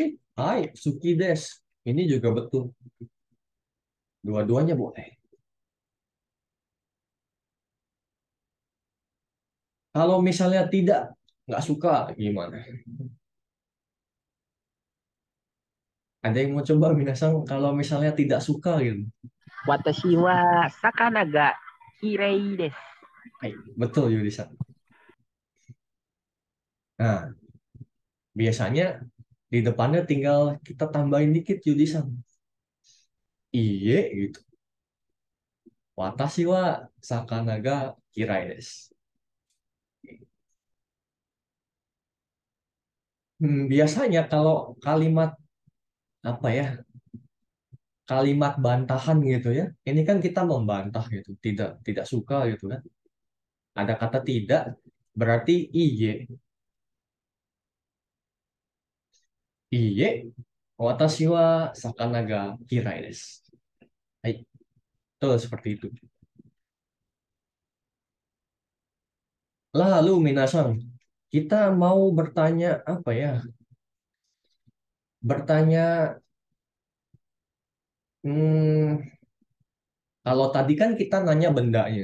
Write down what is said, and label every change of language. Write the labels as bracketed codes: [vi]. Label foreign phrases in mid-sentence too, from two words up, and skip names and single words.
[ja] はい、好きです. [id] Ini juga betul. Dua-duanya boleh. Kalau misalnya tidak, nggak suka gimana? Ada yang mau coba minasang kalau misalnya tidak suka gitu. [ja] 私は魚がきれいです. [id] Hai, betul Yudisa. Nah, biasanya di depannya tinggal kita tambahin dikit Yudisa. Iye gitu. [ja] 私は魚が嫌いです. [id] Biasanya kalau kalimat apa ya? Kalimat bantahan gitu ya. Ini kan kita membantah gitu, tidak suka gitu kan. Ada kata tidak berarti iye. [ja] いいえ、私は魚が嫌いです. [id] Hai, betul seperti itu. Lalu minasan, kita mau bertanya apa ya? Bertanya, hmm, kalau tadi kan kita nanya bendanya.